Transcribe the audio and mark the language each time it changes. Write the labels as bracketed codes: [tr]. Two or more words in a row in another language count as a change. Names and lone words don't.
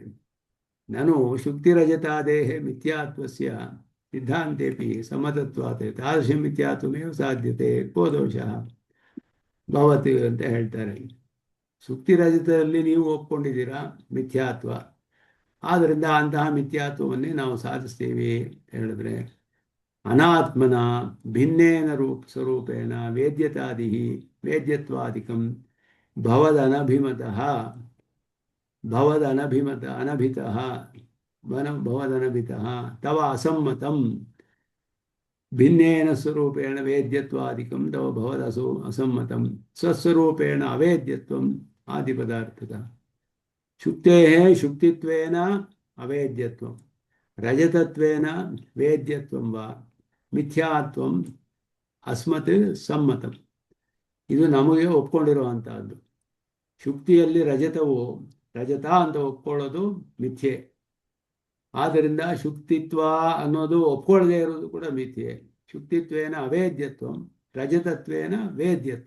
[sa] ನಾನು ಶುಕ್ತಿರಜತಾದೇಹೆ ಮಿಥ್ಯಾತ್ವಸ್ಯ ಸಿದ್ಧಾಂತೇಪಿ ಸಮತತ್ವಾತ್ ತಾದೃಶ ಮಿಥ್ಯಾತ್ವಮೇವ ಸಾಧ್ಯತೆ ಕೋ ದೋಷಃ ಭವತಿ [kn] ಅಂತ ಹೇಳ್ತಾರೆ. ಶುಕ್ತಿರಜತದಲ್ಲಿ ನೀವು ಒಪ್ಕೊಂಡಿದ್ದೀರಾ ಮಿಥ್ಯಾತ್ವ, ಆದ್ದರಿಂದ ಅಂತಹ ಮಿಥ್ಯಾತ್ವವನ್ನೇ ನಾವು ಸಾಧಿಸ್ತೀವಿ ಅಂತ ಹೇಳಿದ್ರೆ [sa] ಅನಾತ್ಮನ ಭಿನ್ನೇನ ಸ್ವರೂಪೇಣ ವೇದ್ಯತ್ವಾದಿಕಂ ಭವದನಭಿಮತಃ ತವ ಅಸಮ್ಮತಂ. ಭಿನ್ನೇನ ಸ್ವರೂಪೇಣ ವೇದ್ಯತ್ವಾದಿಕಂ ತವ ಭವದ ಅಸಮ್ಮತಂ ಸ್ವಸ್ವರೂಪೇಣ ಅವೇದ್ಯತ್ವಂ ಆದಿಪದಾರ್ಥಕ. ಶುಕ್ತೇಃ ಶುಕ್ತಿತ್ವೇನ ಅವೇದ್ಯತ್ವಂ ರಜತತ್ವೇನ ವೇದ್ಯತ್ವಂ ವಾ ಮಿಥ್ಯಾತ್ವಂ ಅಸ್ಮತ್ ಸಮ್ಮತಂ. [kn] ಇದು ನಮಗೆ ಒಪ್ಕೊಂಡಿರುವಂತಹದ್ದು. ಶುಕ್ತಿಯಲ್ಲಿ ರಜತ ಅಂತ ಒಪ್ಕೊಳ್ಳೋದು ಮಿಥ್ಯೆ. ಆದ್ದರಿಂದ ಶುಕ್ತಿತ್ವ ಅನ್ನೋದು ಒಪ್ಕೊಳ್ಳದೆ ಇರೋದು ಕೂಡ ಮಿಥ್ಯೆ. [sa] ಶುಕ್ತಿತ್ವೇನ ಅವೇದ್ಯತ್ವ, ರಜತತ್ವೇನ ವೇದ್ಯತ್ವ.